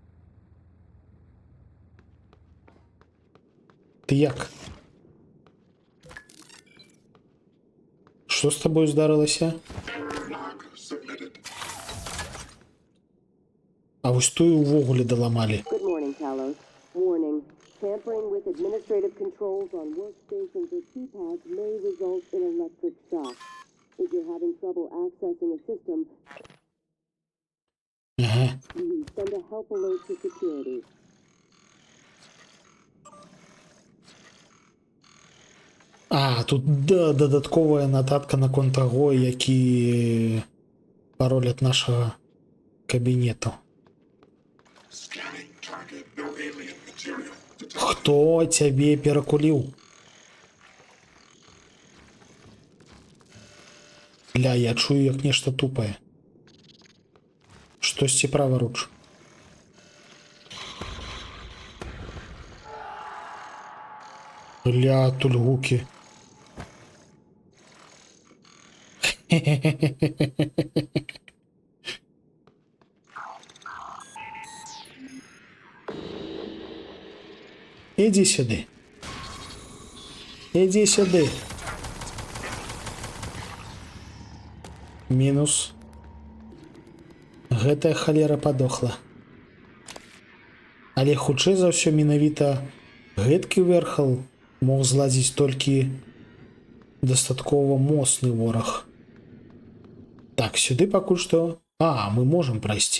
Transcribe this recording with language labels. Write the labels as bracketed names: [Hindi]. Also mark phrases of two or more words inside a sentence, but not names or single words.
[Belarusian] Ты як? Што з табою здарылася? А вось тую увогуледаламалі. [English] Good morning, Talos. Warning. Tampering with administrative controls on workstations or keypads may result in electric shock. If you're having trouble accessing a system, you send a help alert to security. [Belarusian] А, тут дадатковая нататка наконт таго, які пароль ад нашага кабінету. Хто цябе перакуліў? Ля, я чую, як нешта тупае. Штосьці праваруч. Ля, тут гукі. [Ukrainian] Іди сюди. Іди сюди. Мінус. [Belarusian] Гэтая халера падохла. Але хутчэй за ўсё менавіта гэткі верхал мог зладзіць толькі дастаткова моцны вораг. Так, сюды пакуль што... А, мы можам прайсці.